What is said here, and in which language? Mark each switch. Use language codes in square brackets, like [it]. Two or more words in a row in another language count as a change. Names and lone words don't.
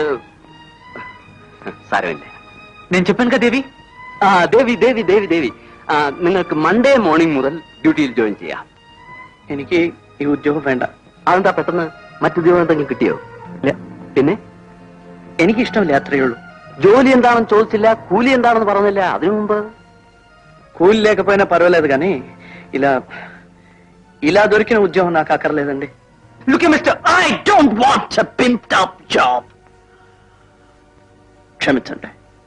[ml] സാരമില്ല. ഞാൻ చెప్పాను ദേവി. ദേവി ദേവി ദേവി ദേവി, നിങ്ങൾക്ക് [en] Monday morning [ml] മുതൽ ഡ്യൂട്ടിയിൽ ജോയിൻ ചെയ്യാം. എനിക്ക് ഈ ഉദ്യോഗം വേണ്ട. അതെന്താ പെട്ടെന്ന്? മറ്റുദ്യോഗം എന്തെങ്കിലും കിട്ടിയോ? ഇല്ല. പിന്നെ? എനിക്കിഷ്ടമില്ല, അത്രയേ ഉള്ളൂ. ജോലി എന്താണെന്ന് ചോദിച്ചില്ല, കൂലി എന്താണെന്ന് പറഞ്ഞില്ല. അതിനു മുമ്പ് [te] కూలి లేకపోయినా పర్వాలేదు కానీ ఇలా దొరికిన ఉద్యోగం నాకు అక్కర్లేదండి. [en] Look at Mr. I don't want a pimped up job. [te] క్షమించండి.